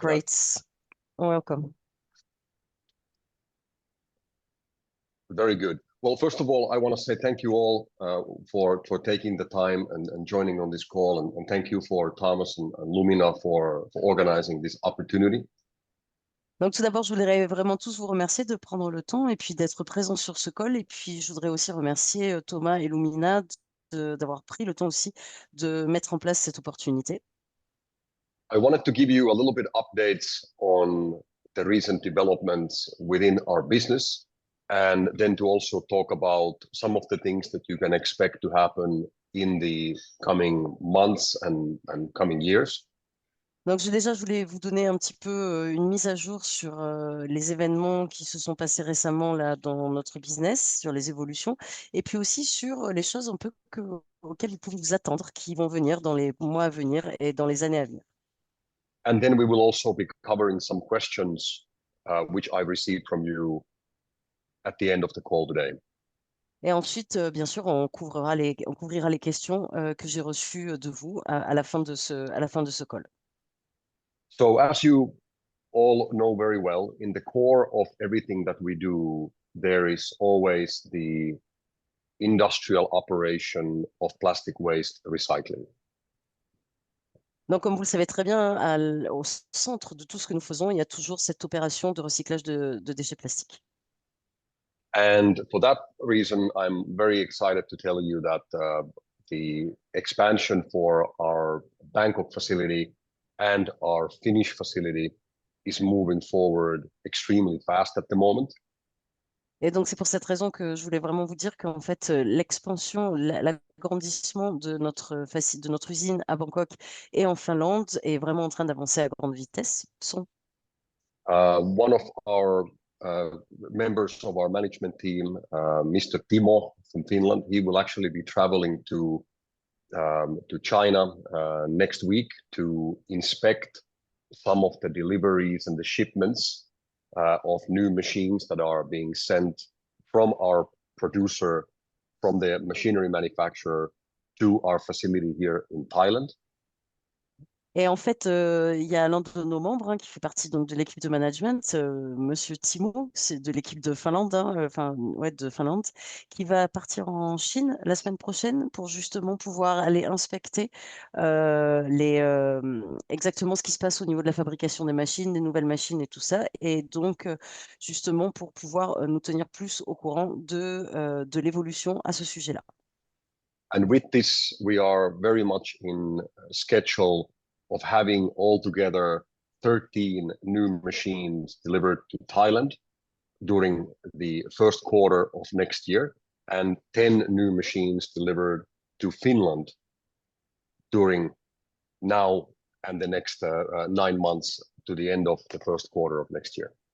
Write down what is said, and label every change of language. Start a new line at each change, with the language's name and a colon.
English: great. Welcome. Very good. Well, first of all, I want to say thank you all for taking the time and joining on this call, and thank you for Thomas and Lumina for organizing this opportunity.
French: Donc, tout d'abord, je voudrais vraiment tous vous remercier de prendre le temps et puis d'être présents sur ce call. Et puis, je voudrais aussi remercier Thomas et Lumina d'avoir pris le temps aussi de mettre en place cette opportunité.
English: I wanted to give you a little bit updates on the recent developments within our business, and then to also talk about some of the things that you can expect to happen in the coming months and coming years.
French: Donc, je voulais vous donner un petit peu une mise à jour sur les événements qui se sont passés récemment là dans notre business, sur les évolutions, et puis aussi sur les choses un peu auxquelles vous pouvez vous attendre, qui vont venir dans les mois à venir et dans les années à venir.
English: And then we will also be covering some questions which I received from you at the end of the call today.
French: Et ensuite, bien sûr, on couvrira les questions que j'ai reçues de vous à la fin de ce call.
English: So as you all know very well, in the core of everything that we do, there is always the industrial operation of plastic waste recycling.
French: Donc, comme vous le savez très bien, au centre de tout ce que nous faisons, il y a toujours cette opération de recyclage de déchets plastiques.
English: And for that reason, I'm very excited to tell you that the expansion for our Bangkok facility and our Finnish facility is moving forward extremely fast at the moment.
French: Et donc, c'est pour cette raison que je voulais vraiment vous dire qu'en fait, l'expansion, l'agrandissement de notre usine à Bangkok et en Finlande est vraiment en train d'avancer à grande vitesse.
English: One of our members of our management team, Mr. Timo from Finland, he will actually be traveling to China next week to inspect some of the deliveries and the shipments of new machines that are being sent from our producer, from the machinery manufacturer to our facility here in Thailand.
French: Et en fait, il y a l'un de nos membres qui fait partie donc, de l'équipe de management, Monsieur Timo, c'est de l'équipe de Finlande, ouais, de Finlande, qui va partir en Chine la semaine prochaine pour justement pouvoir aller inspecter exactement ce qui se passe au niveau de la fabrication des machines, des nouvelles machines et tout ça. Et donc, justement, pour pouvoir nous tenir plus au courant de l'évolution à ce sujet-là.
English: And with this, we are very much in schedule of having altogether 13 new machines delivered to Thailand during the first quarter of next year, and 10 new machines delivered to Finland during now and the next 9 months to the end of the first quarter of next year.